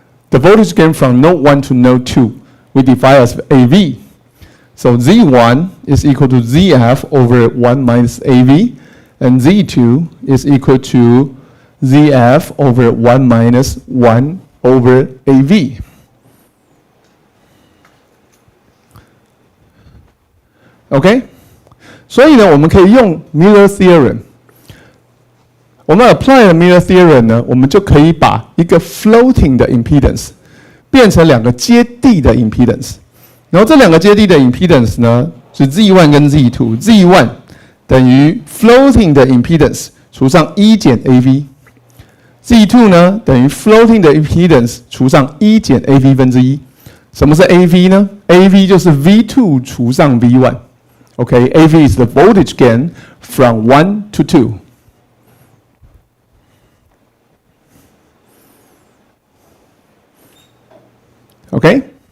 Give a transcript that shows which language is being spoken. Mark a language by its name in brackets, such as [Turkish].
[English] The voltage gain from node 1 to node 2, we define as AV. So Z1 is equal to ZF over 1 minus AV, and Z2 is equal to ZF over 1 minus 1 over AV. [Chinese] OK， 所以呢，我们可以用 Miller Theorem。我们 apply 了 Miller Theorem 呢，我们就可以把一个 floating 的 impedance 变成两个接地的 impedance。然后这两个接地的 impedance 呢，是 Z1 跟 Z2。Z1 等于 floating 的 impedance 除上1减 AV。Z2 呢，等于 floating 的 impedance 除上1减 AV 分之1。什么是 AV 呢 ？AV 就是 V2 除上 V1。 [English] Okay, AV is the voltage gain from 1 to 2. Okay?